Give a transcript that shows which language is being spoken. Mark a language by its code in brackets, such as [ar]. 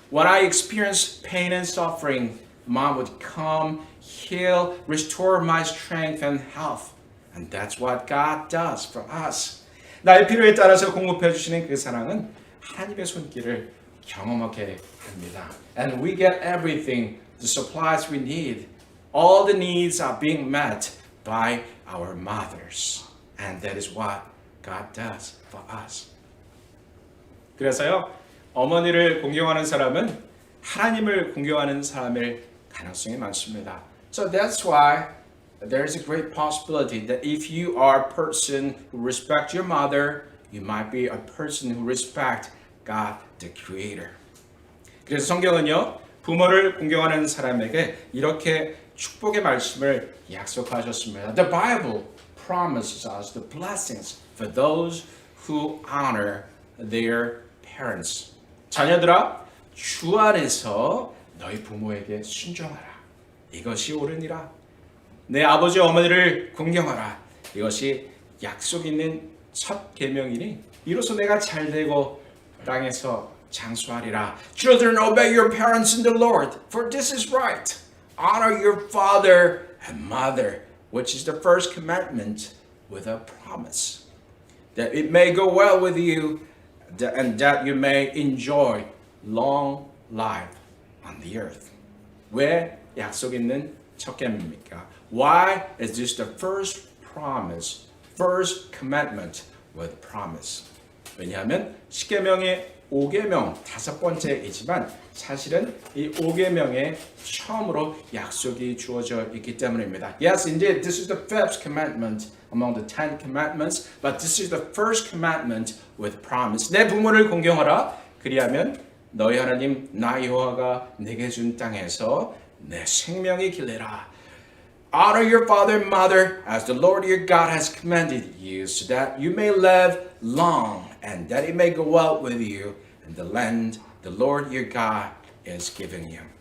[en] When I experience pain and suffering, Mom would come, heal, restore my strength and health. And that's what God does for us. [ko] 나의 필요에 따라서 공급해 주시는 그 사랑은 하나님의 손길을 경험하게 합니다. [en] And we get everything, the supplies we need. All the needs are being met by our mothers. And that is what God does for us. [ko] 그래서요, 어머니를 공경하는 사람은 하나님을 공경하는 사람일 가능성이 많습니다. [en] So that's why there's a great possibility that if you are a person who respects your mother, you might be a person who respects God, the Creator. [ko] 그래서 성경은요, 부모를 공경하는 사람에게 이렇게 축복의 말씀을 약속하셨습니다. [en] The Bible promises us the blessings for those who honor their parents. [ko] 자녀들아, 주 안에서 너희 부모에게 순종하라. 이것이 옳으니라. 내 아버지 어머니를 공경하라. 이것이 약속 있는 첫 계명이니 이로써 내가 잘되고 땅에서 장수하리라. [en] Children, obey your parents in the Lord, for this is right. Honor your father and mother, which is the first commandment with a promise, that it may go well with you and that you may enjoy long life on the earth. [ko] 왜 약속 있는 첫 계명입니까? [en] Why is this the first promise, first commandment with promise? [ko] 왜냐하면 10계명의 5계명 다섯 번째이지만 사실은 이 5계명의 처음으로 약속이 주어져 있기 때문입니다. [en] Yes, indeed, this is the fifth commandment among the 10 commandments, but this is the first commandment with promise. [ko] 내 부모를 공경하라. 그리하면 너희 하나님 나 여호와가 내게 준 땅에서 내 생명이 길리라. [en] Honor your father and mother as the Lord your God has commanded you, so that you may live long and that it may go well with you in the land the Lord your God is giving you.